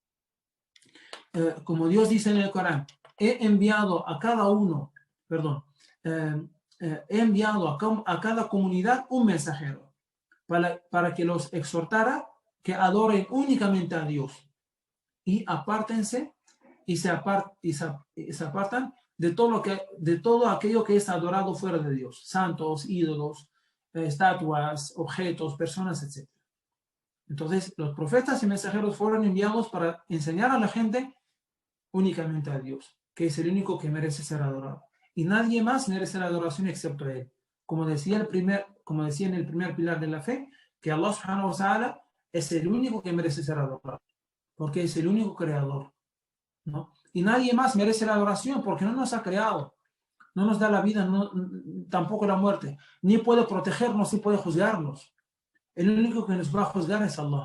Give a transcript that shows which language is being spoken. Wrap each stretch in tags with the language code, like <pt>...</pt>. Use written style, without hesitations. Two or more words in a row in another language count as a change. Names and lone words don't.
<es>Como Dios dice en el Corán, he enviado a cada comunidad un mensajero para que los exhortara que adoren únicamente a Dios y apártense y se apartan de todo aquello que es adorado fuera de Dios, santos, ídolos, estatuas, objetos, personas, etc. Entonces, los profetas y mensajeros fueron enviados para enseñar a la gente únicamente a Dios, que es el único que merece ser adorado. Y nadie más merece la adoración excepto Él. Como decía en el primer pilar de la fe, que</es> <ar>الله سبحانه وتعالى</ar> <es>es el único que merece ser adorado, porque es el único creador, ¿no? Y nadie más merece la adoración porque no nos ha creado, no nos da la vida, tampoco la muerte, ni puede protegernos, ni puede juzgarnos. El único que nos va a juzgar es Allah.</es>